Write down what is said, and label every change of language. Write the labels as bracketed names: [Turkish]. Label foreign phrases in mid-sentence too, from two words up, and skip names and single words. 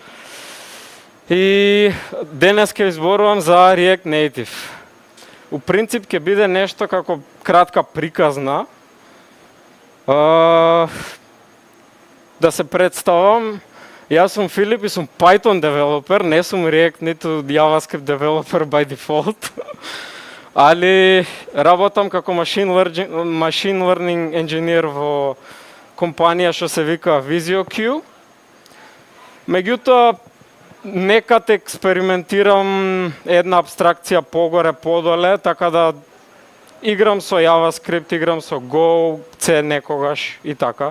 [Macedonian] И денес ќе изборувам за React Native. У принцип ќе биде нешто како кратка приказна. Да се представам, јас сум Филип и сум Python девелопер, не сум React ниту JavaScript девелопер [English] by default. [Macedonian] Али работам како [English] machine learning engineer [Macedonian] во компанија што се вика VisioQ. Меѓутоа, некад експериментирам една абстракција погоре, подоле, така да играм со JavaScript, играм со Go, C некогаш и така.